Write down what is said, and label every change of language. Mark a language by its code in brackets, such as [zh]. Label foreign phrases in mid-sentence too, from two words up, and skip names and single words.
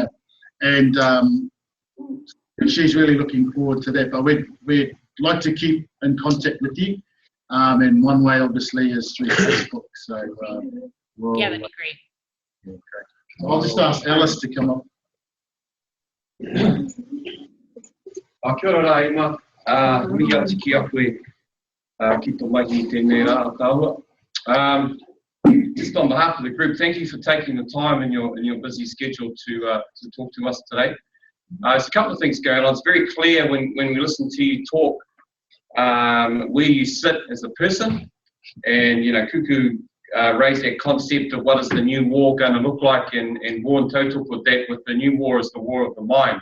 [en] And she's really looking forward to that. But we'd like to keep in contact with you. And one way, obviously, is through Facebook. So yeah, that'd be great. Yeah, great. So I'll just ask Alice to come up. [mi] Kia ora, Emma. Mihi atu ki a koe ki tō mahi tēnei rā tāua. [en] Just on behalf of the group, thank you for taking the time in your busy schedule to talk to us today. There's a couple of things going on. It's very clear when we listen to you talk where you sit as a person, and Kuku raised that concept of what is the new war going to look like, and War and Total put that with the new war is the war of the mind.